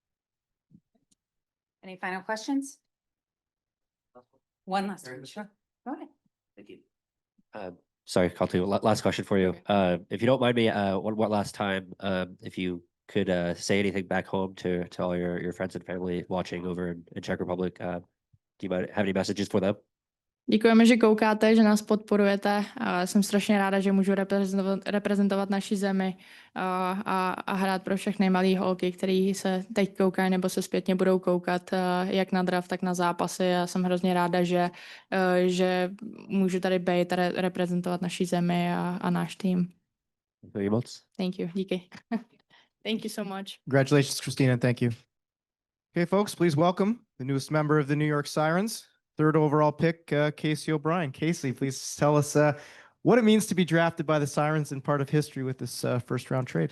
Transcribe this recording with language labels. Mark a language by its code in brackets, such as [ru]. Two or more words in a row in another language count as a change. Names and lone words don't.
[en] Any final questions? One last one, sure. Go ahead. Thank you. Sorry, Kaltu, last question for you. If you don't mind me, one last time, if you could say anything back home to all your friends and family watching over in Czech Republic, do you have any messages for them? [cs] Děkujeme, že koukáte, že nás podporujete. Jsem strašně ráda, že můžu reprezentovat naši zemi a hrát pro všechny malý holky, který se teď koukají nebo se zpětně budou koukat jak na draft, tak na zápasy. Já jsem hrozně ráda, že můžu tady být a reprezentovat naši zemi a náš tým. Děkuji moc. [en] Thank you. Díky. Thank you so much. Congratulations, Christina, and thank you. Okay, folks, please welcome the newest member of the New York Sirens, 3rd overall pick, Casey O'Brien. Casey, please tell us what it means to be drafted by the Sirens and part of history with this first round trade.